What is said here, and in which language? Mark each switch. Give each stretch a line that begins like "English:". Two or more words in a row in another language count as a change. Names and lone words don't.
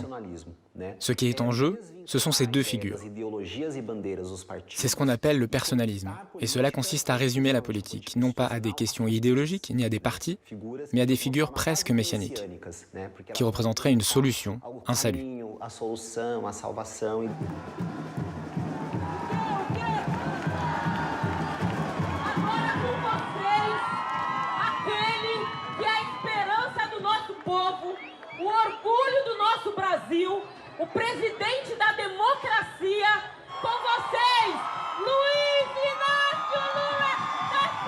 French: Ce qui est en jeu, ce sont ces deux figures. C'est ce qu'on appelle le personnalisme, et cela consiste à résumer la politique, non pas à des questions idéologiques, ni à des partis, mais à des figures presque messianiques, qui représenteraient une solution, un salut.
Portuguese: O orgulho do nosso Brasil, o presidente da democracia, com vocês, Luiz Inácio Lula da